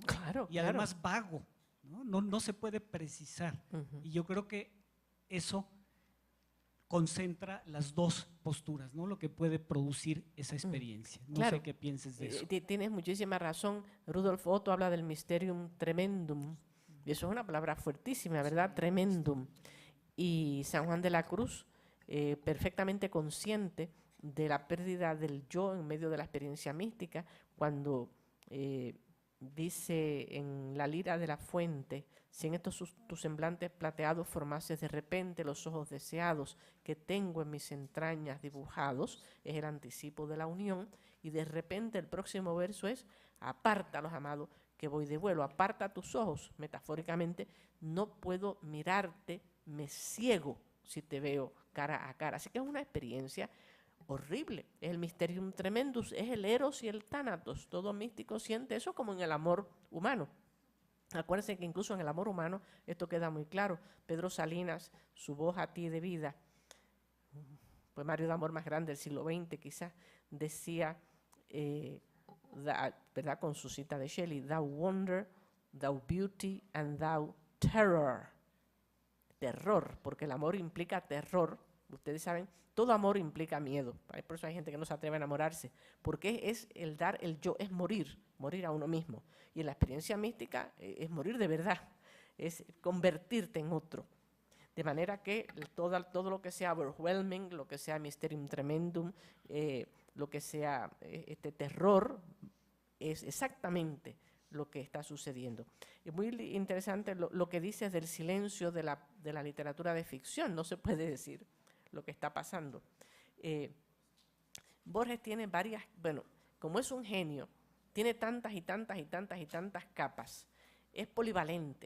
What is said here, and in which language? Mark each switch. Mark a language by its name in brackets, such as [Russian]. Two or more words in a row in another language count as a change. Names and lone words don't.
[Spanish] Claro, y además vago, ¿no? No se puede precisar. Y yo creo que eso concentra las dos posturas, ¿no? Lo que puede producir esa experiencia. No sé qué pienses de eso. Tienes muchísima razón. Rudolf Otto habla del [Latin] mysterium tremendum, [Spanish] y eso es una palabra fuertísima, ¿verdad? Tremendum. Y San Juan de la Cruz, perfectamente consciente de la pérdida del yo en medio de la experiencia mística, cuando dice en la lira de la fuente, si en estos tus semblantes plateados formases de repente los ojos deseados que tengo en mis entrañas dibujados, es el anticipo de la unión, y de repente el próximo verso es, apártalos, amado, que voy de vuelo, aparta tus ojos, metafóricamente, no puedo mirarte, me ciego si te veo cara a cara. Así que es una experiencia horrible, es el [Latin] mysterium tremendus, [Spanish] es el eros y el thanatos. Todo místico siente eso como en el amor humano. Acuérdense que incluso en el amor humano esto queda muy claro. Pedro Salinas, su voz a ti de vida, poemario de amor más grande del siglo XX quizás, decía, ¿verdad? Con su cita de Shelley, [English] thou wonder, thou beauty and thou terror. [Spanish] Terror, porque el amor implica terror. Ustedes saben, todo amor implica miedo. Por eso hay gente que no se atreve a enamorarse, porque es el dar el yo, es morir a uno mismo. Y en la experiencia mística es morir de verdad, es convertirte en otro. De manera que todo lo que sea overwhelming, lo que sea [Latin] mysterium tremendum, [Spanish] lo que sea este terror, es exactamente lo que está sucediendo. Es muy interesante lo que dices del silencio de la literatura de ficción. No se puede decir lo que está pasando. Borges tiene varias, bueno, como es un genio, tiene tantas y tantas y tantas y tantas capas, es polivalente.